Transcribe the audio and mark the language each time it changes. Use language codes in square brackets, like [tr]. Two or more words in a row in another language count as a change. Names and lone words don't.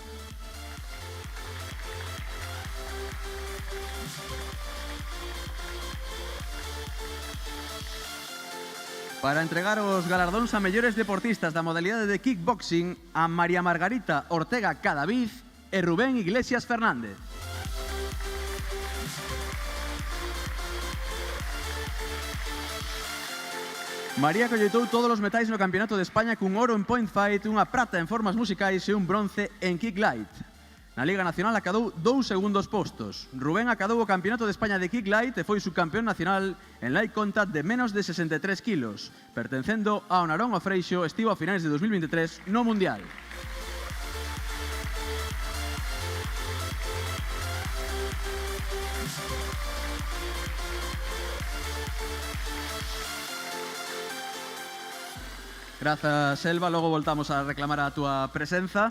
[gl] Para entregar os galardóns a mellores deportistas da modalidade de kickboxing a María Margarita Ortega Cadavid e Rubén Iglesias Fernández. María colleitou todos os metais no Campeonato de España cun oro en [en] point fight, [gl] unha prata en formas musicais e un bronce en [en] kick light. [gl] Na Liga Nacional acadou 2 segundos postos. Rubén acadou o Campeonato de España de [en] kick light [gl] e foi subcampeón nacional en [en] light contact [gl] de menos de 63 kilos, pertencendo ao Narón o Freixo, estivo a finais de 2023 no Mundial. Grazas, Elba, logo voltamos a reclamar a túa presenza.